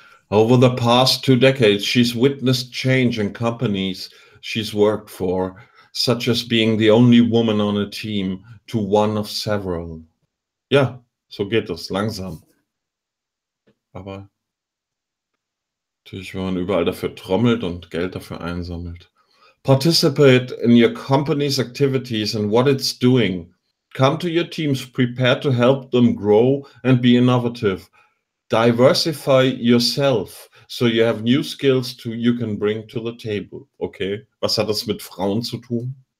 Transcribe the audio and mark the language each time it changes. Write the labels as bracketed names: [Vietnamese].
[English] Over the past two decades, she's witnessed change in companies she's worked for, such as being the only woman on a team to one of several. [German] Ja, so geht es, langsam. Aber natürlich, wenn man überall dafür trommelt und Geld dafür einsammelt. [English] Participate in your company's activities and what it's doing. Come to your teams prepared to help them grow and be innovative. Diversify yourself so you have new skills to you can bring to the table. [German] Okay, was hat das mit Frauen zu tun?